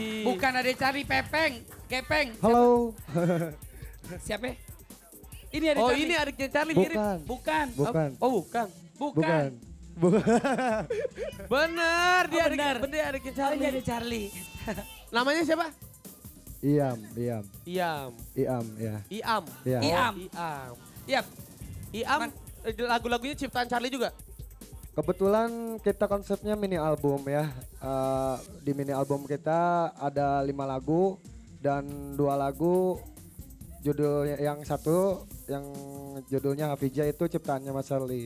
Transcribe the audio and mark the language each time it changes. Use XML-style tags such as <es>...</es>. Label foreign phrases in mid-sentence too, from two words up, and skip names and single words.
<id>Bukan ada cari Pepeng, Gepeng. Halo. Siapa? Ini ada Oh, Charlie. ini adiknya Charlie Bukan. mirip. Bukan. Bukan. Oh, bukan. Bukan. Bener, dia Oh, adik, benar. bener adiknya Oh, Charlie. ini ada Charlie. Namanya siapa? Iam. Iam. Iam, ya. Iam. Iya. Iam. Iam. Yap. Iam, lagu-lagunya ciptaan Charlie juga? Kebetulan kita konsepnya mini album ya. Di mini album kita ada 5 lagu dan 2 lagu judulnya yang satu yang judulnya Hafijah itu ciptaannya Mas Charlie.</id>